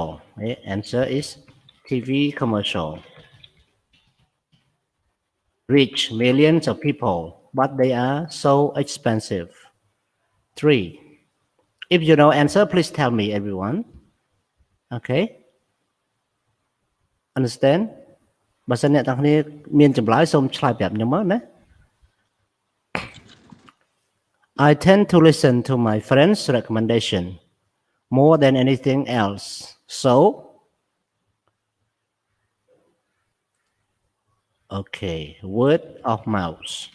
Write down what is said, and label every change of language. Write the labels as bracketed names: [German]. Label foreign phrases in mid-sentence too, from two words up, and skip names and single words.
[English] The answer is TV commercial. Reach millions of people, but they are so expensive. 3. If you know answer, please tell me, everyone. Okay. Understand? [Khmer] បើសិនអ្នកទាំងគ្នាមានចម្លើយសូមឆ្លើយប្រាប់ខ្ញុំមកណា [English] I tend to listen to my friends' recommendation more than anything else. So, okay, word of mouth.